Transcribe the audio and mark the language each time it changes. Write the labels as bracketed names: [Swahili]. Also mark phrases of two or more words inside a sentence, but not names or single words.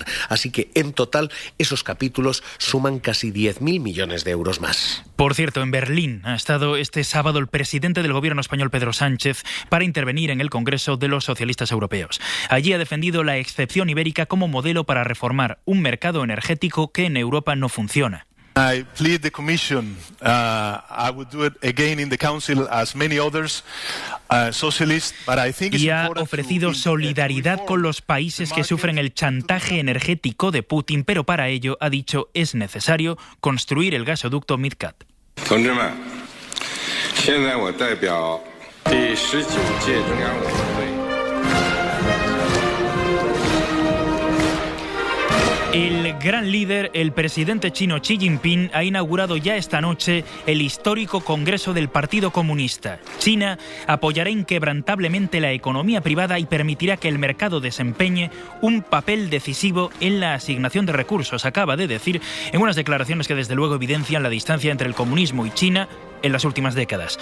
[Spanish] Así que, en total, esos capítulos suman casi 10.000 millones de euros más. Por cierto, en Berlín ha estado este sábado el presidente del gobierno español, Pedro Sánchez, para intervenir en el Congreso de los Socialistas Europeos. Allí ha defendido la excepción ibérica como modelo para reformar un mercado energético que en Europa no funciona. [English] I plead the Commission. I would do it again in the Council as many others, socialists, but I think it's [Spanish] y ha [English] important [Spanish] ofrecido solidaridad con los países que sufren el chantaje energético de Putin, pero para ello, ha dicho, es necesario construir el gasoducto MidCat. [Chinese] 同志们，现在我代表第19届中央委员会。 [Spanish] El gran líder, el presidente chino Xi Jinping, ha inaugurado ya esta noche el histórico Congreso del Partido Comunista. China apoyará inquebrantablemente la economía privada y permitirá que el mercado desempeñe un papel decisivo en la asignación de recursos, acaba de decir en unas declaraciones que desde luego evidencian la distancia entre el comunismo y China en las últimas décadas.